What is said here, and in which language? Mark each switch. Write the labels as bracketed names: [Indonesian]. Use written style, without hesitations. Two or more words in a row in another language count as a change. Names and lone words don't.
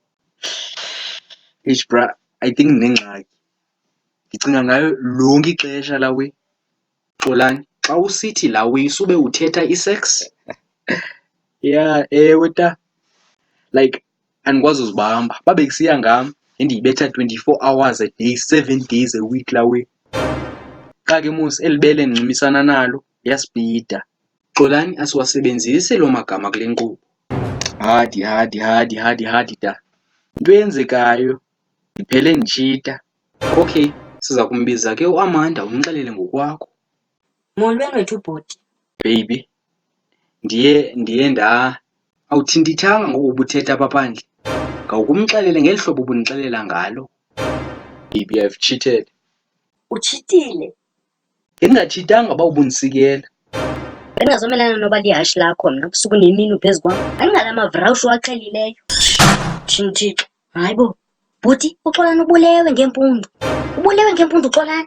[English] Eish bra, I think ndinengxaki. [Xhosa] Ndicinga ngayo lonke ixesha lawe. Xolani, xa usithi lawe sube uthetha isex? Yeah, ewe ta. Like, andikwazi uzibamba. Babe kusiya ngam, ndiyibetha [English] 24 hours a day, 7 days a week [Xhosa] lawe. Xa ke mos eli bele ndincimisana nalo liyasipida. Xolani, asiwasebenzisi loo magama kule nkqubo. Hadi ta. Into eyenzekayo ndiphele nditshita. Okay, siza kumbiza ke uAmanda umxelele ngokwakho. Molweni wethu bhuti. Baby, awuthindithanga ngoku ubuthetha apha phandle. Ngawukumxelele ngeli hlobo ubundixelela ngalo. [English] Baby, I've cheated. [Xhosa] Utshitile? Ndingatshitanga uba ubundisikela. Bendingazomelana noba lihashi lakho mna ubusuku nemini uphezu kwam. Andingala mavrawushu waxhelileyo. Tshintshixo. Hayi bo. Bhuti, uXolani ubulewe ngempundu. Ubulewe ngempundu uXolani.